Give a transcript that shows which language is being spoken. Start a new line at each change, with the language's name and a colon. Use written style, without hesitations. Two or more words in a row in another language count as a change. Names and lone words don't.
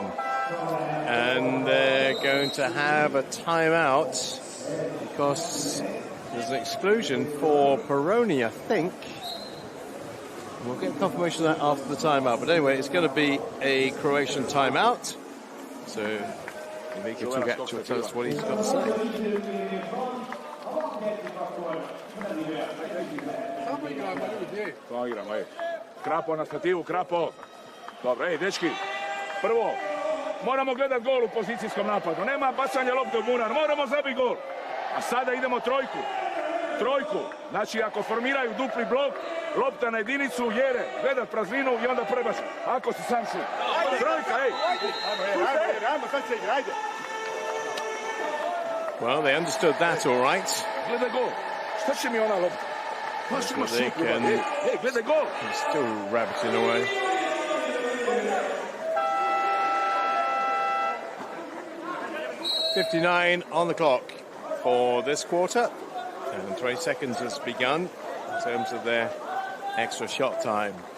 English: And they're going to have a timeout because there's an exclusion for Peroni, I think. We'll get confirmation of that after the timeout. But anyway, it's going to be a Croatian timeout. So Mika Tugac will tell us what he's got to say.
Croatian: Krapo na stativu, Krapo. Dobro, ej, dečki. Prvo, moramo gledati gol u pozicijskom napadu. Nema bacanja lopte u bunar, moramo zabiti gol. A sada idemo trojku. Trojku. Znači, ako formiraju dupli blok, lopta na jedinicu, jere, gledat prazninu i onda prebaci. Ako si sam šut. Trojka, ej.
English: Well, they understood that all right.
Croatian: Gledaj gol. Šta će mi ona lopta?
English: They can still rabbiting away. .59 on the clock for this quarter, and 20 seconds has begun in terms of their extra shot time.